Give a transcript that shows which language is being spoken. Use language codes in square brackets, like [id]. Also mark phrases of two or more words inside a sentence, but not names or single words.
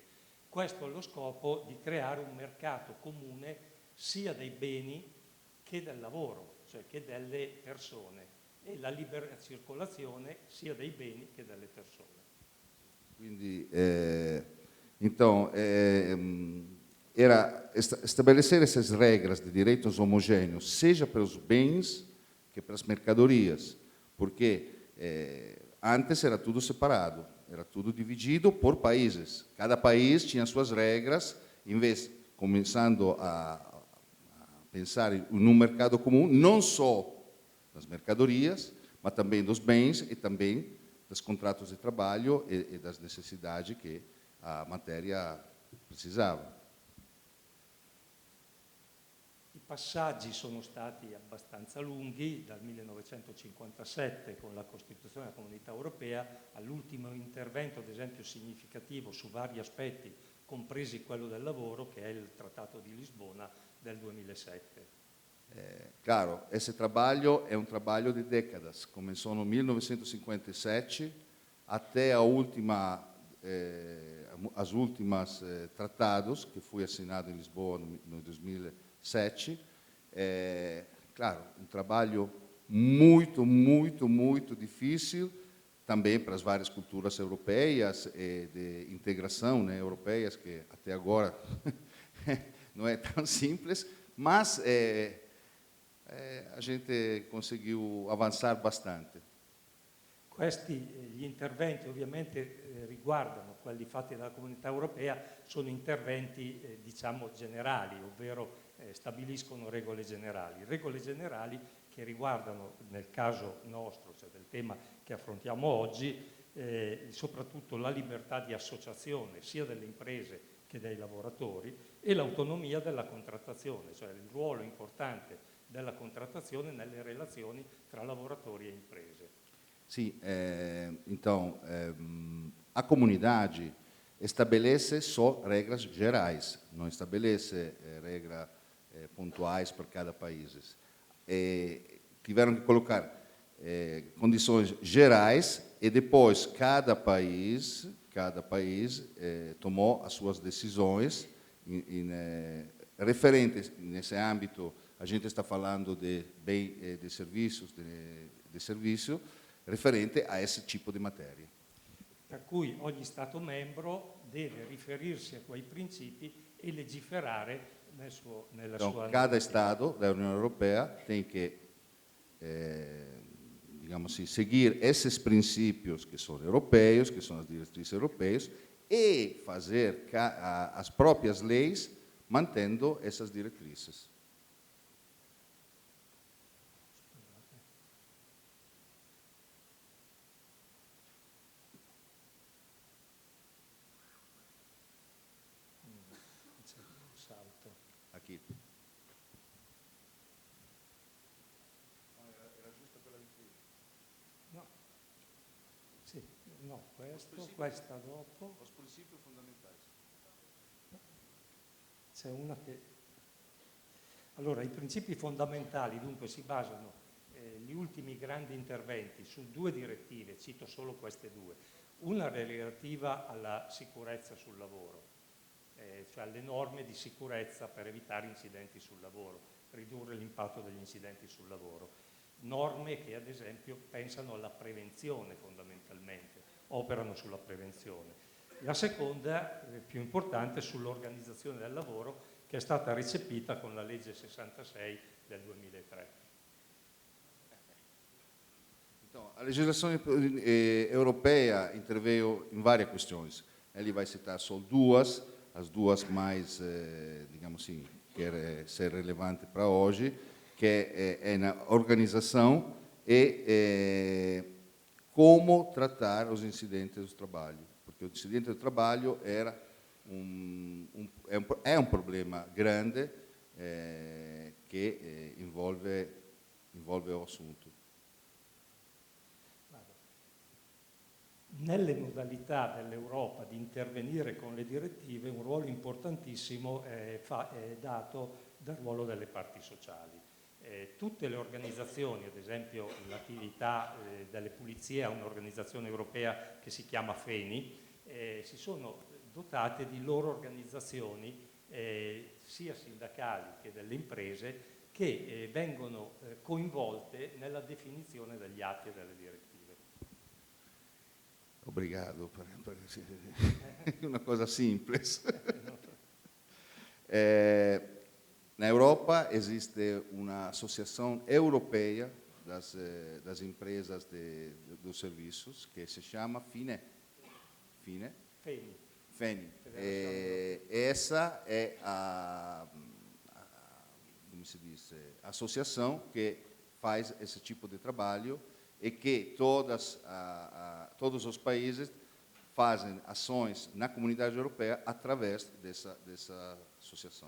[it] Questo allo scopo di creare un mercato comune sia dei beni che del lavoro, cioè che delle persone, e la libera circolazione sia dei beni che delle persone. Quindi, [pt] então, era estabelecer essas regras de direitos homogêneos, seja para os bens que para as mercadorias, porque antes era tudo separado, era tudo dividido por países. Cada país tinha suas regras, em vez, começando a pensar em um mercado comum, não só das mercadorias, mas também dos bens e também dos contratos de trabalho e das necessidades que a matéria precisava. [it] I passaggi sono stati abbastanza lunghi, dal 1957 con la Costituzione della Comunità Europea all'ultimo intervento, ad esempio, significativo su vari aspetti, compresi quello del lavoro, che è il Trattato di Lisbona del 2007. [pt] Claro, esse trabalho é um trabalho de décadas. Começou no 1957 até as últimas tratados que foi assinado em Lisboa no 2007. Claro, um trabalho muito, muito, muito difícil também para as várias culturas europeias e de integração, né, europeias, que até agora não é tão simples, mas a gente conseguiu avançar bastante. [it] Gli interventi ovviamente riguardano quelli fatti dalla Comunità Europea, sono interventi diciamo generali, ovvero stabiliscono regole generali che riguardano, nel caso nostro, cioè del tema che affrontiamo oggi, soprattutto la libertà di associazione sia delle imprese che dei lavoratori e l'autonomia della contrattazione, cioè il ruolo importante della contrattazione nelle relazioni tra lavoratori e imprese. [pt] Sim, então, a comunidade estabelece só regras gerais, não estabelece regras pontuais para cada país. Tiveram que colocar condições gerais e depois cada país tomou as suas decisões referentes nesse âmbito. A gente está falando de bem de serviços, de serviço referente a esse tipo [it] di materia. Per cui ogni Stato membro deve riferirsi a quei principi e legiferare nella sua... [pt] Cada Stato da Unione Europea tem que, digamos assim, seguir esses princípios que são europeus, que são as diretrizes europeias, e fazer as próprias leis mantendo essas diretrizes. Aqui. [it] Era giusto quella di prima? No. Sì, no, questa dopo. [pt] Os princípios fundamentais. [it] C'è una che... Allora, i principi fondamentali dunque si basano, gli ultimi grandi interventi, su due direttive, cito solo queste due. Una relativa alla sicurezza sul lavoro, cioè alle norme di sicurezza per evitare incidenti sul lavoro, ridurre l'impatto degli incidenti sul lavoro. Norme che ad esempio pensano alla prevenzione fondamentalmente, operano sulla prevenzione. La seconda, più importante, sull'organizzazione del lavoro, che è stata recepita con la legge 66 del 2003. [pt] Então, a legislação europeia interveio em várias questões. Ele vai citar só duas, as duas mais, digamos assim, quer ser relevante para hoje, que é na organização e como tratar os incidentes do trabalho. Porque o incidente do trabalho é um problema grande que envolve o assunto. [it] Nelle modalità dell'Europa di intervenire con le direttive un ruolo importantissimo è dato del ruolo delle parti sociali. Tutte le organizzazioni, ad esempio l'attività delle pulizie ha un'organizzazione europea che si chiama FENI, si sono dotate di loro organizzazioni sia sindacali che delle imprese che vengono coinvolte nella definizione degli atti e delle direttive. Obrigado, è una cosa semplice. [pt] Na Europa existe uma associação europeia das empresas dos serviços que se chama FINE. FENI. Essa é como se diz, a associação que faz esse tipo de trabalho e que todos os países fazem ações na comunidade europeia através dessa associação.